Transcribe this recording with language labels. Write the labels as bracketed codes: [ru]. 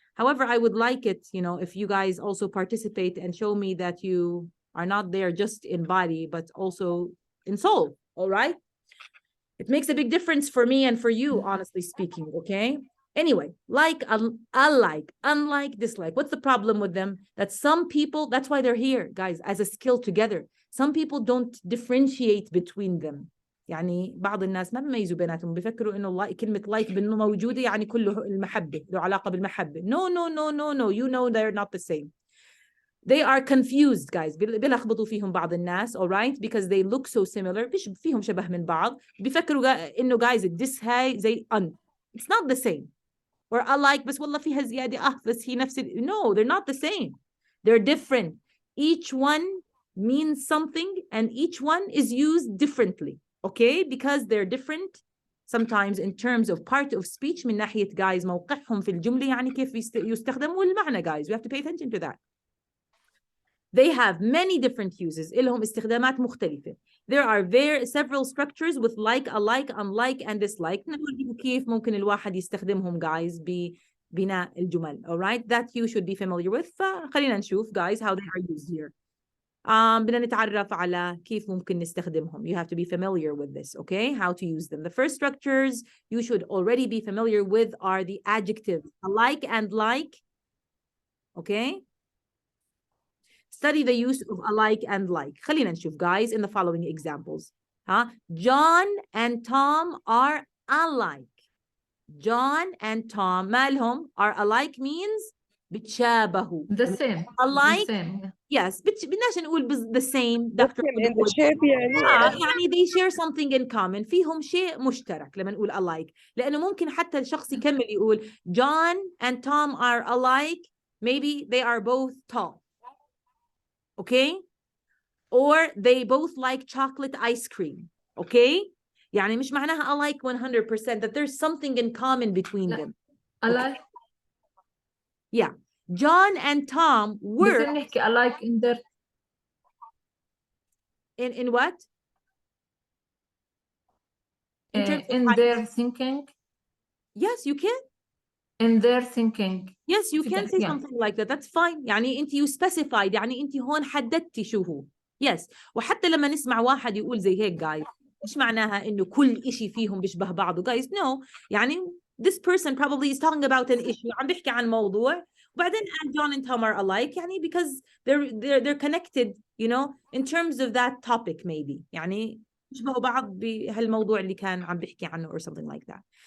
[en] However, I would like it, if you guys also participate and show me that you are not there just in body, but also in soul, all right? It makes a big difference for me and for you, honestly speaking, okay? Anyway, like, alike, unlike, dislike. What's the problem with them? That some people, that's why they're here, guys, as a skill together. Some people don't differentiate between them. [ar] يعني بعض الناس ما بيميزوا بيناتهم بيفكروا انه كلمة like بانه موجودة يعني كله المحبة له علاقة بالمحبة. [en] No. You know they're not the same. They are confused, guys. [ar] بيلخبطوا فيهم بعض الناس, [en] all right? Because they look so similar. [ar] فيهم شبه من بعض. بيفكروا انه [en] guys this [ar] هاي زي un. [en] It's not the same. Or alike [ar] بس والله فيها زيادة بس هي نفس. [en] No, they're not the same. They're different. Each one means something and each one is used differently. Okay, because they're different sometimes in terms of part of speech [ar] من ناحية [en] guys [ar] موقعهم في الجملة يعني كيف يستخدم والمعنى [en] guys. We have to pay attention to that. They have many different uses. [ar] إلهم استخدامات مختلفة. [en] There are several structures with like, alike, unlike, and dislike. [ar] نقول كيف ممكن الواحد يستخدمهم guys ببناء الجمل. [en] All right, that you should be familiar with. [ar] فخلينا نشوف [en] guys how they are used here. [ar] بدنا نتعرف على كيف ممكن نستخدمهم. [en] You have to be familiar with this, okay? How to use them. The first structures you should already be familiar with are the adjectives. Alike and like okay? Study the use of alike and like. [ar] خلينا نشوف [en] guys in the following examples. John and Tom are alike. John and Tom مالهم are alike means بتشابهوا. The same. Alike. The same. Yes, بدناش نقول the same. Dr. in the shape يعني. يعني they share something in common. [ar] فيهم شيء مشترك لما نقول alike. لأنه ممكن حتى الشخص يكمل يقول [en] John and Tom are alike. Maybe they are both tall. Okay? Or they both like chocolate ice cream. Okay? [ar] يعني مش معناها [en] alike 100% that there's something in common between them. Alike. Yeah. John and Tom were [ar] بس نحكي [en] alike in their in what? in their thinking. Yes, you can. In their thinking. Yes, you can say something like that. That's fine. [ar] يعني أنت [en] you specified. [ar] يعني أنت هون حددتي شو هو. Yes. وحتى لما نسمع واحد يقول زي هيك guys مش معناها إنه كل إشي فيهم بيشبه بعضه guys. [en] No. يعني this person probably is talking about an issue. [ar] عم بيحكي عن موضوع. [en] وبعدين John and Tom are alike يعني because they're connected, you know, in terms of that topic maybe. [ar] يعني بيشبهوا بعض بهالموضوع اللي كان عم بيحكي عنه [en] or something like that.